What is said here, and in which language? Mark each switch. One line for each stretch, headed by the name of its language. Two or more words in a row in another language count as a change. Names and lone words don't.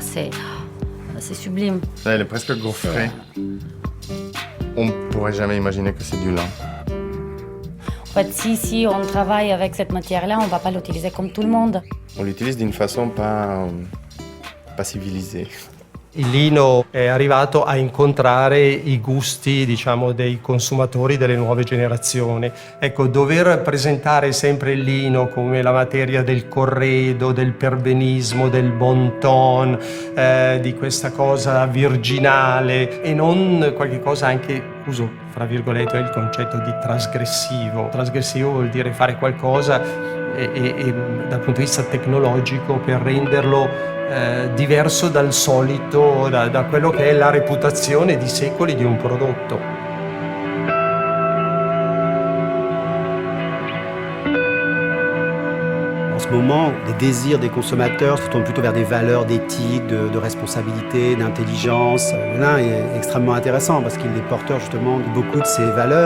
French: C'est sublime. Ça, elle est presque gaufrée. On ne pourrait jamais imaginer que c'est du lin. En fait, si on travaille avec cette matière-là, on ne va pas l'utiliser comme tout le monde. On l'utilise d'une façon pas civilisée.
Italian: Il lino è arrivato a incontrare i gusti, diciamo, dei consumatori delle nuove generazioni. Ecco, dover presentare sempre il lino come la materia del corredo, del perbenismo, del
French: bon ton,
Italian: di questa cosa virginale e non qualche cosa anche, uso fra virgolette il concetto di trasgressivo. Trasgressivo vuol dire fare qualcosa e dal punto di vista tecnologico per renderlo diverso dal solito, da quello che è la reputazione di secoli di un prodotto.
French: En ce moment, les désirs des consommateurs se tournent plutôt vers des valeurs d'éthique, de responsabilité, d'intelligence. Le lin est extrêmement intéressant parce qu'il est porteur justement de beaucoup de ces valeurs.